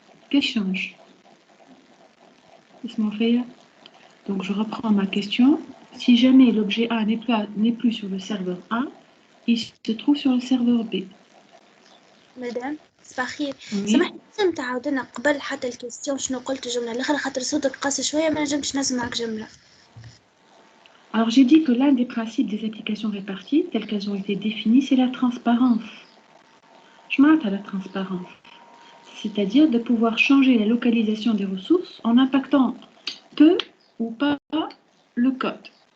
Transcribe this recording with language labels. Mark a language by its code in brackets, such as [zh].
[fr] Qu'est-ce qui change? Donc je reprends ma question. Si jamais l'objet A n'est plus sur le serveur A, il se trouve sur le serveur B. [ar] مدام صباح الخير. سمحت لازم تعاودنا قبل حتى الكيستيون شنو قلت الجمله الاخرى خاطر صوتك قاسي شويه ما نجمش نسمعك جمله. [fr] Alors j'ai dit que l'un des principes des applications réparties telles qu'elles ont été définies, c'est la transparence. Je m'arrête à la transparence, c'est-à-dire de pouvoir changer la localisation des ressources en impactant peu ou pas le code.